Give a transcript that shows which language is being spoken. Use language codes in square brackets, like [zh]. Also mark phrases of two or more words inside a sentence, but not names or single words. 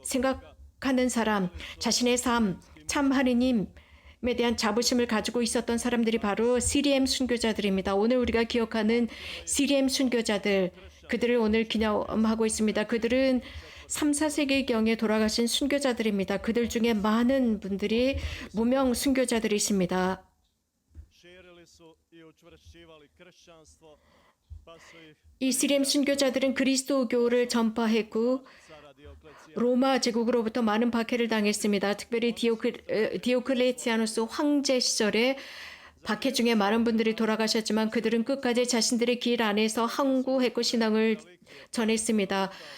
[ko] 생각하는 사람, 자신의 삶, 참 하느님에 대한 자부심을 가지고 있었던 사람들이 바로 CDM 순교자들입니다. 오늘 우리가 기억하는 CDM 순교자들, 그들을 오늘 기념하고 있습니다. 그들은 3, 4세기경에 돌아가신 순교자들입니다. 그들 중에 많은 분들이 무명 순교자들이십니다. [hr] širili su i učvršćivali kršćanstvo, pa su ih [ko] 이 CDM 순교자들은 그리스도교를 전파했고 [hr] cara Dioklecijan [ko] 로마 제국으로부터 많은 박해를 당했습니다. 특별히 디오클레티아누스 황제 시절에 박해 중에 많은 분들이 돌아가셨지만 그들은 끝까지 자신들의 길 안에서 항구했고 신앙을 전했습니다.